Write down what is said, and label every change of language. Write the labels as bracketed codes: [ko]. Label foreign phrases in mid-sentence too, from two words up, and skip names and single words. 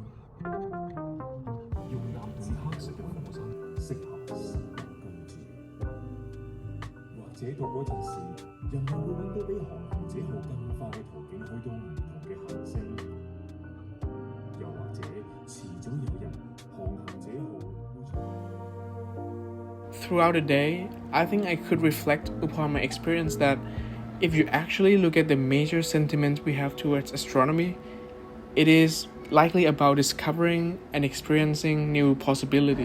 [yue] 用岩同黑色嘅火山，適合生物居住。或者到嗰陣時，人類會揾到比航行者號更快嘅途徑去到唔同嘅行星。又或者遲早有人航行者號會。 [en] Throughout the day, I think I could reflect upon my experience that if you actually look at the major sentiments we have towards astronomy, it is likely about discovering and experiencing new possibilities.